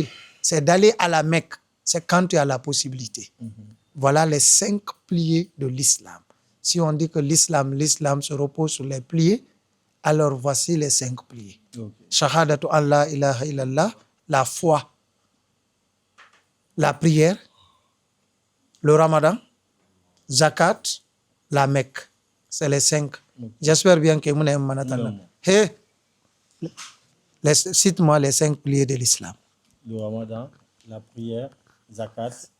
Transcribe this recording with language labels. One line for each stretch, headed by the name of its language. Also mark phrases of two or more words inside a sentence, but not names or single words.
French: C'est d'aller à la Mecque. C'est quand tu as la possibilité. Voilà les 5 pliés de l'islam. Si on dit que l'islam se repose sur les pliés, alors voici les 5 pliés.
Arabic: شهادة أن لا إله إلا الله,
French: la foi, la prière, le Ramadan, Zakat, la Mecque. C'est les 5. J'espère bien que vous n'avez pas entendu. Hey, cite-moi les 5 piliers de l'islam. Le Ramadan, la prière, Zakat.